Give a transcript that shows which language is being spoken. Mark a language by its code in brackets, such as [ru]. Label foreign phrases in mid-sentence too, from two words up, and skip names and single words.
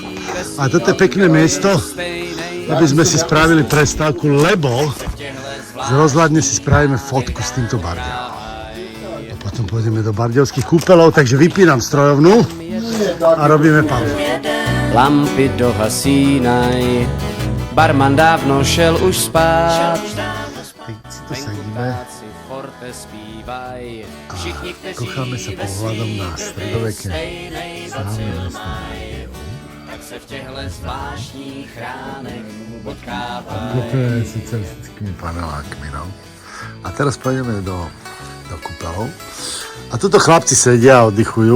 [sk] A toto je pekné miesto, aby sme si spravili prestávku, lebo z rozhľadne si spravíme fotku s týmto Bardejom. A potom pôjdeme do Bardejovských kúpeľov, takže vypínam strojovnu a robíme pauzu. [cs] Lampy dohasínaj, barman dávno šel už spát. Teď si tu sedíme [sk] a kocháme sa pohľadom na stredoveké slávne mesto. Obklopené socialistickými panelákmi, no. A teraz pôjdeme do kúpeľov. A tuto chlapci sedia a oddychujú.